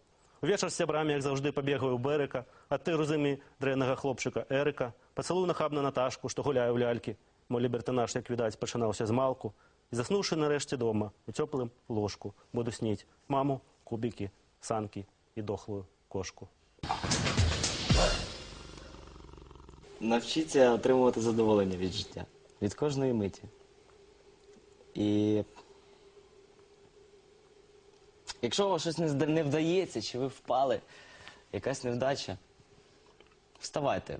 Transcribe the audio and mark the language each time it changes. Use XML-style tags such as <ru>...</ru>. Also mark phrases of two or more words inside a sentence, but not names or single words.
<be>Увечар з сябрамі, як заўжды, пабегаю ў Бэрыка, а ты разумі дрэннага хлопчыка Эрыка, пацалую нахабна Наташку, што гуляе ў лялькі. Мой лібертанаж, як відаць, пачынаўся з малку. І заснуўшы нарэшце дома, у цёплым ложку, буду сніць маму, кубікі, санкі і дохлую кошку.</be> <uk>Навчіться отримувати задоволення від життя, від кожної миті. І якщо вам щось не вдається, чи ви впали, якась невдача, вставайте.</uk>